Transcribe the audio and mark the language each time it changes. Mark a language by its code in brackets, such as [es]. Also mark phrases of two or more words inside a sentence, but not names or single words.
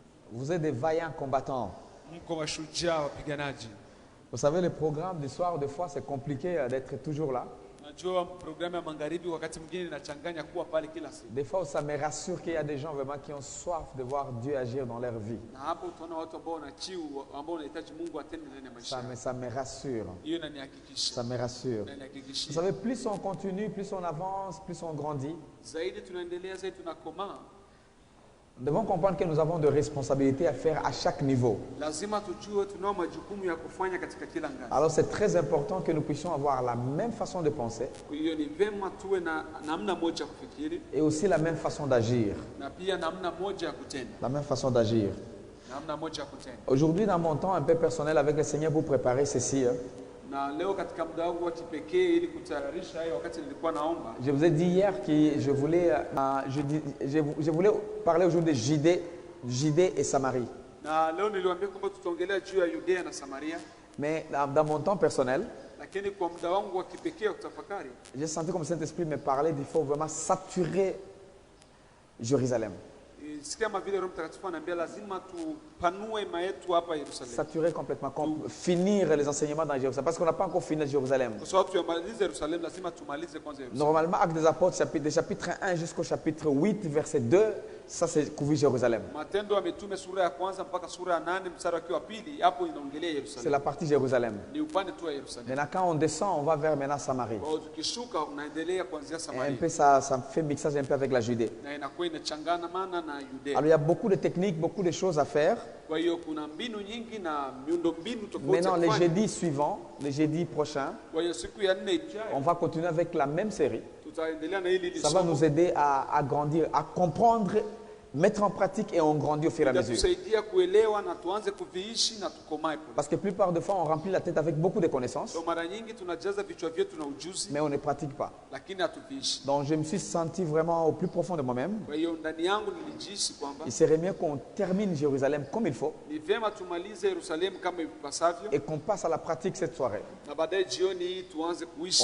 [fr] Vous êtes des vaillants combattants. [sw] mko mashujaa wapiganaji. [fr] Vous savez, le programme du soir, des fois, c'est compliqué d'être toujours là. [sw] Najua programu ya magharibi wakati mwingine inachanganya kuwa pale kila siku. [fr] Des fois, ça me rassure qu'il y a des gens vraiment qui ont soif de voir Dieu agir dans leur vie. [sw] Na hapo utaona watu ambao wana kiu, ambao wanahitaji Mungu atende ndani ya maisha. [fr] Ça me rassure. [sw] Hiyo inanihakikisha. [fr] Ça me rassure. Vous savez, plus on continue, plus on avance, plus on grandit. [sw] Zaidi tunaendelea, zaidi tunakomaa. [fr] Nous devons comprendre que nous avons des responsabilités à faire à chaque niveau. [sw] Lazima tujue tunao majukumu ya kufanya katika kila ngazi. [fr] Alors c'est très important que nous puissions avoir la même façon de penser [sw] Hiyo ni vema tuwe na namna moja ya kufikiri [fr] et aussi la même façon d'agir. [sw] na pia namna moja ya kutenda. [fr] La même façon d'agir. [sw] Namna moja ya kutenda. [fr] Aujourd'hui, dans mon temps un peu personnel avec le Seigneur, pour préparer ceci, [sw] Na leo katika muda wangu wa kipekee ili kutayarisha hayo wakati nilikuwa naomba. [fr] je vous ai dit hier que je voulais parler aujourd'hui de Judée et Samarie. [sw] Na leo niliwaambia kwamba tutaongelea juu ya Yudea na Samaria. [fr] Mais dans mon temps personnel, [sw] Lakini kwa muda wangu wa kipekee wa kutafakari, [fr] j'ai senti comme Saint-Esprit me parlait qu'il faut vraiment saturer Jérusalem. [sw] sikia kama vile Roho Mtakatifu ananiambia lazima tupanue yetu hapa Yerusalemu. [fr] Saturer complètement, finir les enseignements dans Jérusalem. Parce qu'on n'a pas encore fini Jérusalem. [sw] Kwa sababu tumalize Yerusalemu, lazima tumalize kwanza Yerusalemu. [fr] Normalement, Actes des Apôtres, chapitre 1 jusqu'au chapitre 8, verset 2, ça c'est couvert Jérusalem. [sw] Matendo ya Mitume sura ya kwanza mpaka sura ya 8 mstari wa pili, hapo inaongelea [fr] C'est [sw] Yerusalemu. [fr] la partie Jérusalem. [sw] Ni upande tu wa Yerusalemu. [fr] Maintenant, quand on descend, on va vers maintenant Samarie. [sw] Kwa hiyo tukishuka unaendelea kuanzia [fr] Et un [sw] Samaria. [fr] peu ça fait mixage un peu avec la Judée. [sw] Na inakuwa inachangana maana na Yudea. [fr] Alors il y a beaucoup de techniques, beaucoup de choses à faire. [sw] Kwa hiyo kuna mbinu nyingi na miundo mbinu tofauti. [fr] Maintenant, les jeudis suivants, les jeudis prochains, [sw] Kwa hiyo siku ya 4 [fr] on [sw] ijayo [fr] va continuer avec la même série. [sw] tutaendelea na hili [fr] Ça va [sw] somo. [fr] nous aider à grandir, à comprendre, mettre en pratique et on grandit au fur et à mesure. [sw] Itatusaidia kuelewa na tuanze kuviishi na tukomae. [fr] Parce que la plupart des fois, on remplit la tête avec beaucoup de connaissances, [sw] So mara nyingi tunajaza vichwa vyetu na ujuzi [fr] mais on ne pratique pas. [sw] lakini hatuviishi. [fr] Donc je me suis senti vraiment au plus profond de moi-même. [sw] Kwa hiyo ndani yangu nilijihisi kwamba [fr] Il serait mieux qu'on termine Jérusalem comme il faut [sw] ni vyema tumalize Yerusalemu kama ipasavyo [fr] et qu'on passe à la pratique cette soirée. [sw] na baadaye jioni hii tuanze kuishi.